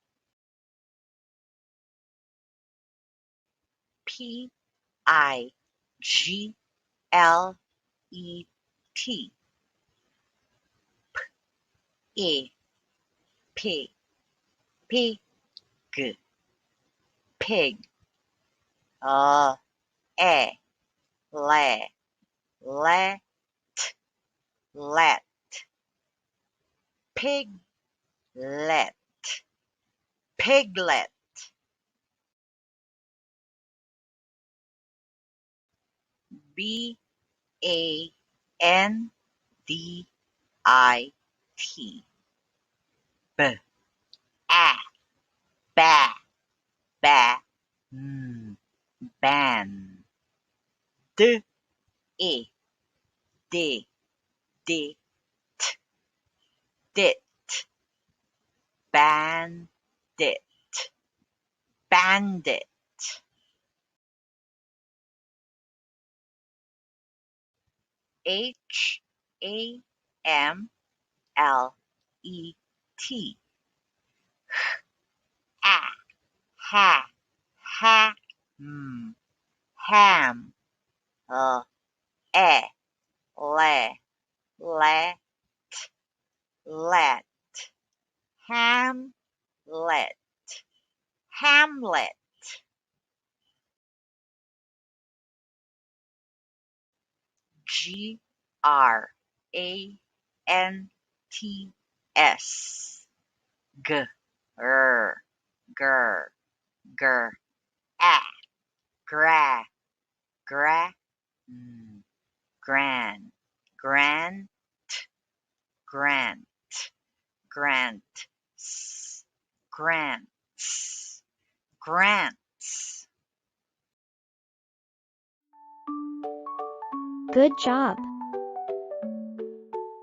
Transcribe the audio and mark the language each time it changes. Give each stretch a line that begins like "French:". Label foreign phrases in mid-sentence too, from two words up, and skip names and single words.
English: PIGLET. Pig, pig, pig. E, le, let, let. Piglet, piglet. BANDIT. B, a, ba, ba. Ban. D, I, d, d, dit. Bandit, bandit. HAMLET. Ha, ha, ham. E, le, let, let. Hamlet, Hamlet. GRANT. S. G. R. Gur. Gur. A. Gra. Gra. Gran. Grant. Grant. Grant. Grants. Grants. Good job.